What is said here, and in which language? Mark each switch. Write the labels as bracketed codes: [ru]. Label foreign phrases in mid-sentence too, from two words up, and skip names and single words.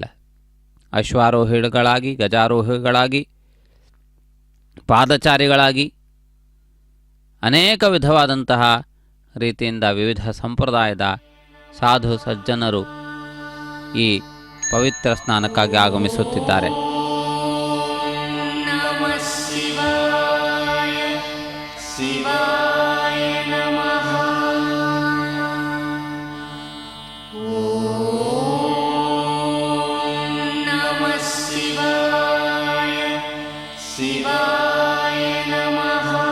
[kn] ಅಶ್ವಾರೋಹಿಗಳಾಗಿ, ಗಜಾರೋಹಿಗಳಾಗಿ, ಪಾದಚಾರಿಗಳಾಗಿ ಅನೇಕ ವಿಧವಾದಂತಹ ರೀತಿಯಿಂದ ವಿವಿಧ ಸಂಪ್ರದಾಯದ ಸಾಧು ಸಜ್ಜನರು ಈ ಪವಿತ್ರ ಸ್ನಾನಕ್ಕಾಗಿ ಆಗಮಿಸುತ್ತಿದ್ದಾರೆ. [sa] ನಮಃ ಶಿವಾಯ ಶಿವಾಯ ನಮಃ. ಓಂ ನಮಃ ಶಿವಾಯ ಶಿವಾಯ ನಮಃ.